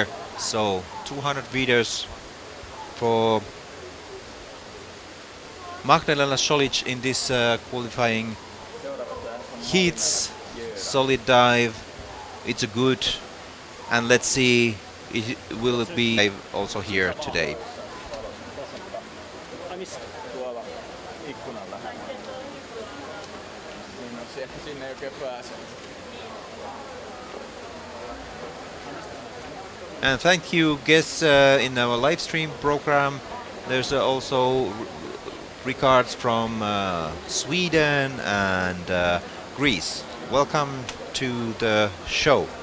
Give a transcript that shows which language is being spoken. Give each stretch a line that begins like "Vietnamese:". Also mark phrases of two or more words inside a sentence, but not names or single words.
English: So 200 meters for Magdalena Solic in this qualifying heats. Solid dive. It's a good, and let's see, will it be also here today.
Finnish: Tuolla ikkunan lähellä. Sinne ei oikein pääse.
English: And thank you guests in our live stream program. There's also regards from Sweden and Greece. Welcome to the show.